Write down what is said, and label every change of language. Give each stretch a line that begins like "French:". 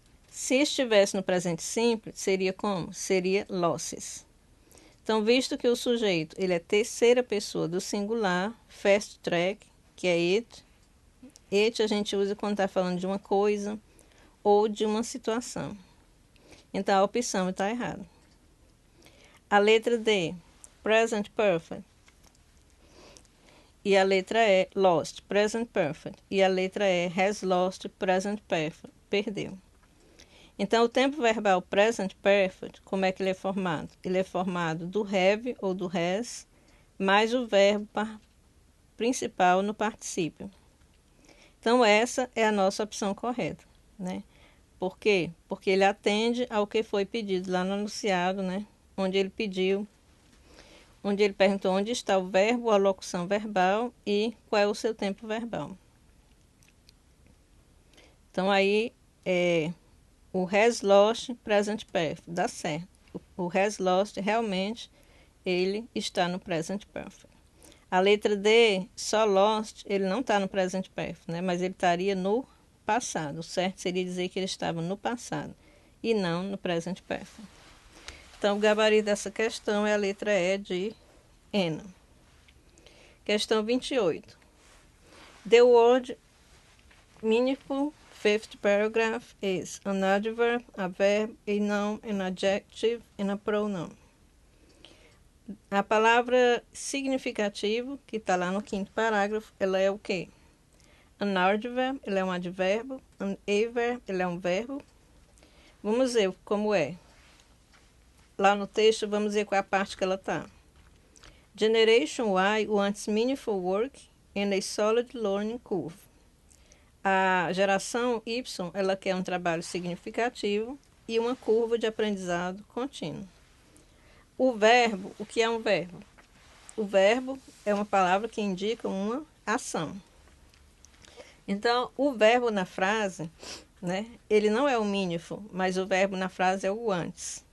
Portuguese: Se estivesse no presente simples, seria como? Seria losses. Então, visto que o sujeito ele é terceira pessoa do singular, fast track, que é it. It a gente usa quando está falando de uma coisa ou de uma situação. Então, a opção está errada. A letra D, present perfect. E a letra E, lost, present perfect. E a letra E, has lost, present perfect, perdeu. Então, o tempo verbal present perfect, como é que ele é formado? Ele é formado do have ou do has, mais o verbo principal no particípio. Então, essa é a nossa opção correta, né? Por quê? Porque ele atende ao que foi pedido lá no enunciado, né? Onde ele perguntou onde está o verbo, a locução verbal e qual é o seu tempo verbal. Então, aí, o has lost, present perfect, dá certo. O has lost, realmente, ele está no present perfect. A letra D, só lost, ele não está no present perfect, né? Mas ele estaria no passado. O certo seria dizer que ele estava no passado e não no present perfect. Então, o gabarito dessa questão é a letra E de N. Questão 28.
English: The word meaningful fifth paragraph is an adverb, a verb, a noun, an adjective and a pronoun.
Portuguese: A palavra significativo, que está lá no quinto parágrafo, ela é o quê?
English: An adverb,
Portuguese: ela é um advérbio. An adverb, ela é um verbo. Vamos ver como é. Lá no texto, vamos ver qual é a parte que ela está.
English: Generation Y wants meaningful work and a solid learning curve.
Portuguese: A geração Y, ela quer um trabalho significativo e uma curva de aprendizado contínuo. O verbo, o que é um verbo? O verbo é uma palavra que indica uma ação. Então, o verbo na frase, né, ele não é o meaningful, mas o verbo na frase é o wants.